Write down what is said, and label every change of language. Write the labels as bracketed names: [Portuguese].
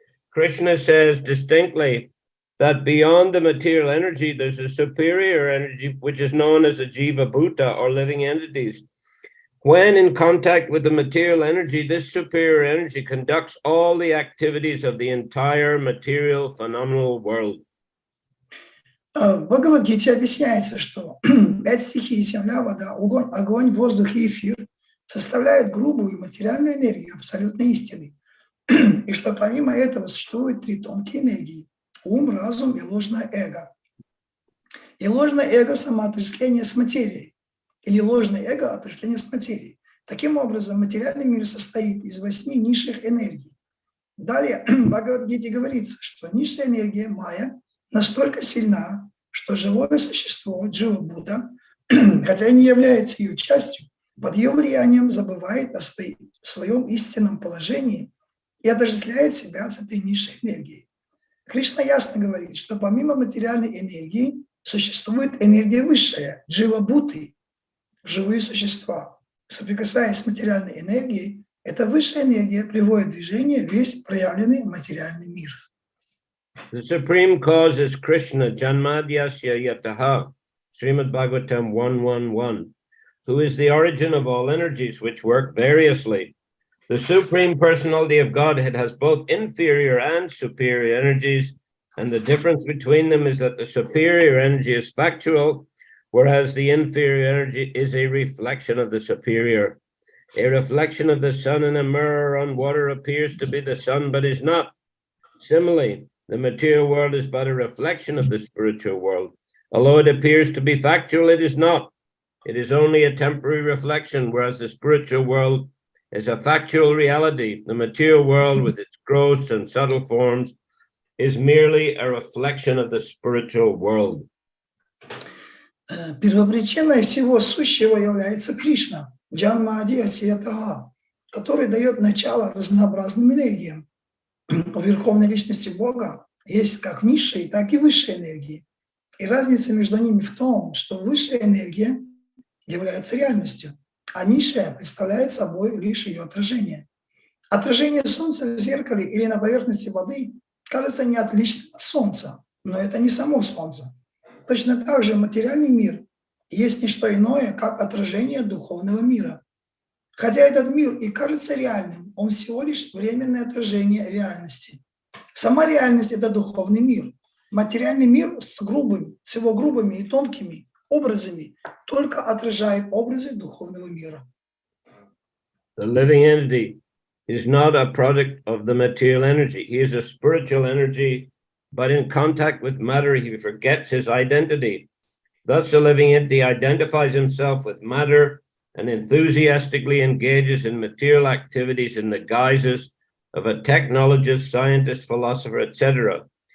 [English] Krishna says distinctly that beyond the material energy, there's a superior energy, which is known as a Jiva Bhuta, or living entities. When in contact with the material energy, this superior energy conducts all the activities of the entire material phenomenal world. [Russian] В Бхагавад-гите объясняется, что 5 стихий, земля, вода, огонь, воздух и эфир составляют грубую материальную энергию абсолютной истины. И что помимо этого существуют 3 тонкие энергии – ум, разум и ложное эго. И ложное эго – самоотождествление с материей. или ложное эго отождествления с материей. Таким образом, материальный мир состоит из 8 низших энергий. Далее в Бхагавад-гите говорится, что низшая энергия майя настолько сильна, что живое существо, Джива Будда, хотя и не является ее частью, под ее влиянием забывает о своем истинном положении и отождествляет себя с этой низшей энергией. Кришна ясно говорит, что помимо материальной энергии существует энергия высшая, Джива Будды, живые существа. Соприкасаясь с материальной энергией, эта высшая энергия приводит в движение весь проявленный материальный мир. [English] The supreme cause is Krishna, Janmadhyasya Yataha, Srimad Bhagavatam 1.1.1, who is the origin of all energies which work variously. The Supreme Personality of Godhead has both inferior and superior energies, and the difference between them is that the superior energy is factual, whereas the inferior energy is a reflection of the superior. A reflection of the sun in a mirror on water appears to be the sun, but is not. Similarly, the material world is but a reflection of the spiritual world. Although it appears to be factual, it is not. It is only a temporary reflection, whereas the spiritual world is a factual reality. The material world, with its gross and subtle forms, is merely a reflection of the spiritual world. [Russian] Первопричиной всего сущего является Кришна, Джанмадьясья, который дает начало разнообразным энергиям. У Верховной Личности Бога есть как низшие, так и высшие энергии. И разница между ними в том, что высшая энергия является реальностью, а низшая представляет собой лишь ее отражение. Отражение Солнца в зеркале или на поверхности воды кажется не отличным от Солнца, но это не само Солнце. Точно так же материальный мир есть не что иное, как отражение духовного мира. Хотя этот мир и кажется реальным, он всего лишь временное отражение реальности. Сама реальность – это духовный мир. Материальный мир с его грубыми и тонкими образами только отражает образы духовного мира. [English] The living entity is not a product of the material energy. He is a spiritual energy, but in contact with matter, he forgets his identity. Thus, the living entity identifies himself with matter and enthusiastically engages in material activities in the guises of a technologist, scientist, philosopher, etc.